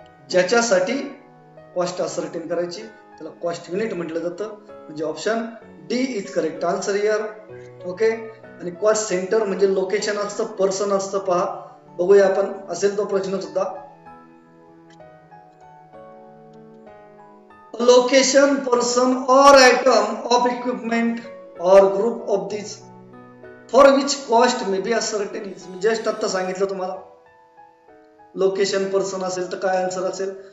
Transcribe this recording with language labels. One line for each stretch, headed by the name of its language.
Marathi: ज्याच्यासाठी cost ascertain करायची त्याला कॉस्ट युनिट म्हटलं जातं. म्हणजे
English: Option D is correct answer here.
Marathi: Okay, आणि कॉस्ट सेंटर म्हणजे लोकेशन असतं, पर्सन असतं. पहा, बघूया आपण, असेल तो प्रश्न सुद्धा.
English: Location, person और item of equipment और group of this for which cost may be ascertain.
Marathi: Just आता सांगितलं तुम्हाला. लोकेशन, पर्सन असेल तर काय आन्सर असेल?